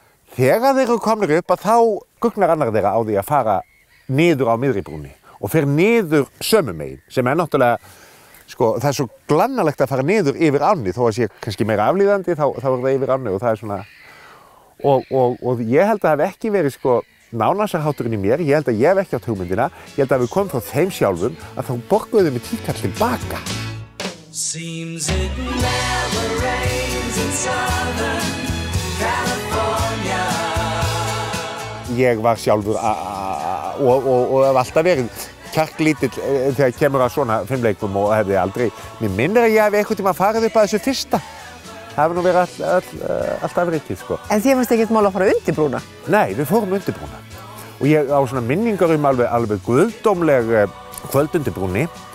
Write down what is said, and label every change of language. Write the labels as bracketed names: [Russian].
[Icelandic] Þegar þeir eru komnir upp að þá gugnar annar þeirra á því að fara niður á miðri brúnni og fer niður sömu megin sem náttúrulega, sko, það svo glannalegt að fara niður yfir ánni þó að sé kannski meira aflíðandi þá er það yfir ánni og það svona. Og ég held að það hef ekki verið sko nánasarhátturinn í mér, ég held að ég hef ekki átt hugmyndina, ég held að við komum frá þeim sjálfum að þá borguðum við 10 kall tilbaka. [English] Seems it never rains in Southern California. [Icelandic] Ég var sjálfur og hef alltaf verið kjarklítill þegar kemur að svona filmleikum og hefði aldrei, mér minnir að ég hef einhvern tíma farið upp að þessu fyrsta. Það hefur nú verið allt afrikið, sko. En þið fannst ekkert mál að fara undir brúna? Nei, við fórum undir brúna. Og ég á svona minningar alveg guðdómleg kvöld undir brúnni.